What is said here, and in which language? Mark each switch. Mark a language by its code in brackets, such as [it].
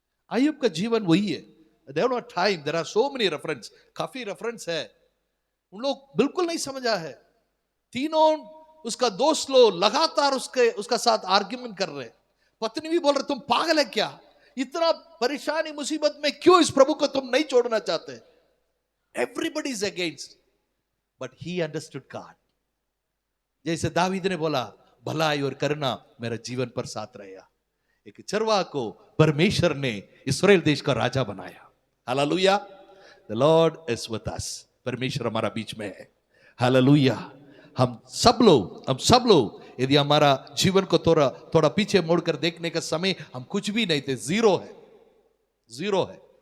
[hi] अय्यूब का जीवन वही है। [en] there not time, there are so many reference, [hi] काफी रेफरेंस है, उन लोग बिल्कुल नहीं समझा है। तीनों उसका दोस्त लोग लगातार उसका साथ आर्ग्यूमेंट कर रहे, पत्नी भी बोल रहे तुम पागल है क्या, इतना परेशानी मुसीबत में क्यों इस प्रभु को तुम नहीं छोड़ना चाहते। [en] Everybody is against, but he understood God। [hi] जैसे दावीद ने बोला, भलाई और करुणा मेरा जीवन पर साथ रहेगा। एक चरवाहा को परमेश्वर ने इस्राएल देश का राजा बनाया। [en] Hallelujah. The Lord is with us। [hi] परमेश्वर हमारा बीच में है। हालेलुया। हम सब लोग यदि हमारा जीवन को थोड़ा पीछे मोड़कर देखने का समय, हम कुछ भी नहीं थे, जीरो है।